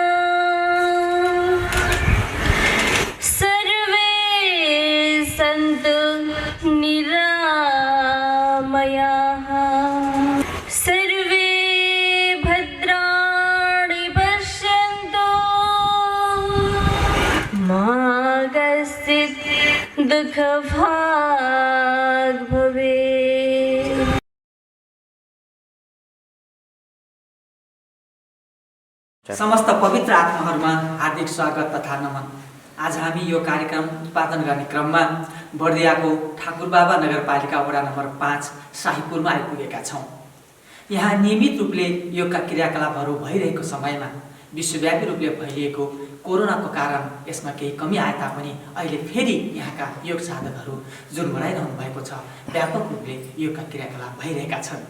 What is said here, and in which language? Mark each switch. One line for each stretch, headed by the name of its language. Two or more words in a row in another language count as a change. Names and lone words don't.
Sanskrit: सर्वे सन्तु निरामयाः सर्वे भद्राणि पश्यन्तु मा कश्चित् दुःखभाग् भवेत्।
Nepali: समस्त पवित्र आत्माहरूमा हार्दिक स्वागत तथा नमन। आज हामी यो कार्यक्रम उत्पादन गर्ने क्रममा बर्दियाको ठाकुरबाबा नगरपालिका वडा नम्बर 5 शाहीपुरमा आइपुगेका छौँ। यहाँ नियमित रूपले योगका क्रियाकलापहरू भइरहेको समयमा विश्वव्यापी रूपले फैलिएको कोरोनाको कारण यसमा केही कमी आए तापनि अहिले फेरि यहाँका योग साधकहरू जुन बढाइरहनु भएको छ, व्यापक रूपले योगका क्रियाकलाप भइरहेका छन्।